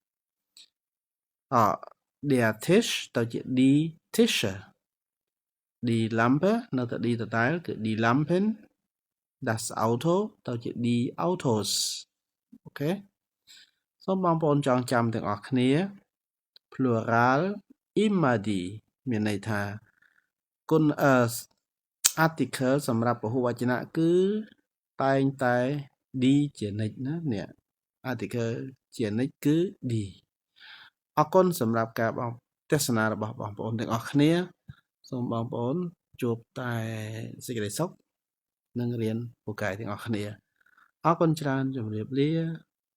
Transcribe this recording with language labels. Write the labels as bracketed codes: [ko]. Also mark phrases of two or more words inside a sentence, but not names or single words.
[de] der Tisch ទៅជា die Tische die Lampe នៅតែ die ដដែលគឺ die Lampen das Auto ទៅជា die Autos [km] អូខេសូមបងប្អូនចងចាំទាំងអស់គ្នា [de] plural immer die [km] មានន័យថាគុណarticle សម្រាប់ពហុវចនៈគឺតែងតែ die ជានិច្ចណានេះ article ជានិច្ចគឺ die អរគុណសម្រាប់ការទស្សនារបស់បងប្អូនទាំងអស់គ្នាសូមបងប្អូនជួបតែសេចក្តីសុខនិងរៀនពូកែទាំងអស់គ្នាអរគុណច្រើនជម្រាបលា